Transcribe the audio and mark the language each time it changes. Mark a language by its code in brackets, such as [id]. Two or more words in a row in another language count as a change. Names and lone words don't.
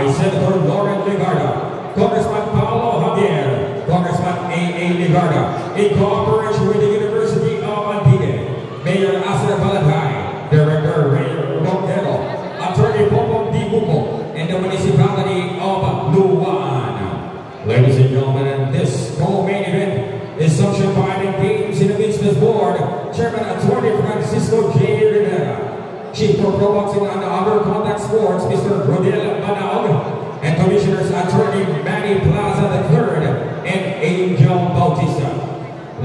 [en] Senator Lauren Legarda, Congressman Paolo Javier, Congressman A.A. Legarda, in cooperation with the University of Antique, Mayor Asra Balatay, Director Ray Roquero, Attorney Popo Di Buco, and the municipality of Luan. Ladies and gentlemen, this co-main event is sanctioned by the Games and Business Board, Chairman Attorney Francisco J. Rivera, Chief for Pro Boxing and Other Contact Sports, Mr. Rodel Manaog, and Commissioners Attorney Manny Plaza III and Angel Bautista.